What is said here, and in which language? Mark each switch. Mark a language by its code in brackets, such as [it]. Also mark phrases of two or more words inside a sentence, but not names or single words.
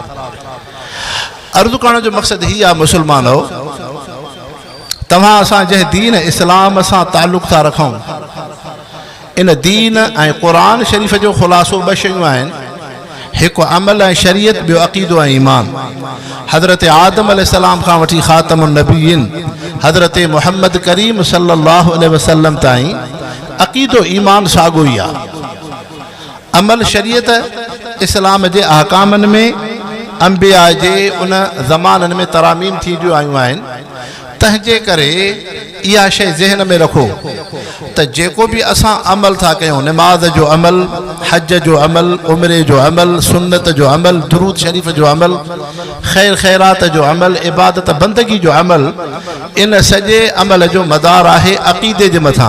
[sd] अर्ज़ु करण जो मक़सदु हीअ आहे, मुसलमानो, तव्हां असां जंहिं दीन इस्लाम सां ताल्लुक़ था रखूं, इन दीन ऐं क़ुरान शरीफ़ जो ख़ुलासो ॿ शयूं आहिनि। हिकु अमल ऐं शरीयत, ॿियो अक़ीदो ऐं ईमान। हज़रत आदम अलैहिस्सलाम खां वठी [ar] خاتم النبيين [sd] हज़रत मुहम्मद करीम [ar] صلى الله عليه وسلم [sd] ताईं अक़ीदो ईमान साॻियो ई आहे। अमल शरीयत इस्लाम जे अहकामनि में अंबिया जे उन ज़माननि में तरामीम थींदियूं आयूं आहिनि। तंहिंजे करे इहा शइ ज़हन में रखो त जेको बि असां अमल था कयूं, नमाज़ जो अमल, हज जो अमल, उमरे जो अमल, सुन्नत जो अमल, दुरूद शरीफ़ जो अमल, ख़ैर ख़ैरात जो अमल, इबादत बंदगी जो अमल, इन सॼे अमल जो मदार आहे अक़ीदे जे मथां।